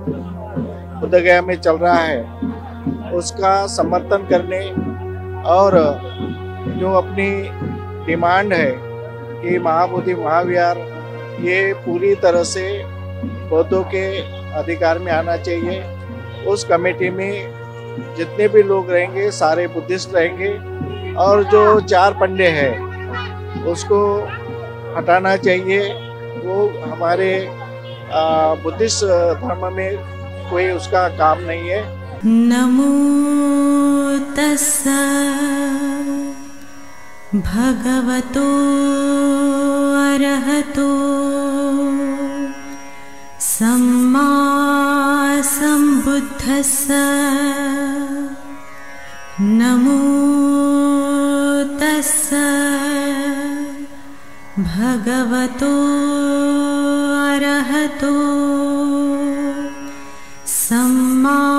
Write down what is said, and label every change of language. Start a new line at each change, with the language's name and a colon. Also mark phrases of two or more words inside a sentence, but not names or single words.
Hindi: बुद्धगया में चल रहा है उसका समर्थन करने और जो अपनी डिमांड है कि महाबोधि महाविहार ये पूरी तरह से बौद्धों के अधिकार में आना चाहिए, उस कमेटी में जितने भी लोग रहेंगे सारे बुद्धिस्ट रहेंगे और जो 4 पंडे हैं उसको हटाना चाहिए। वो हमारे बुद्धिस्ट धर्म में कोई उसका काम नहीं है।
Pali: नमो तस्सा भगवतो अरहतो सम्मा सम्बुद्धस्सा नमो तस्सा भगवतो अरहतो सम्मा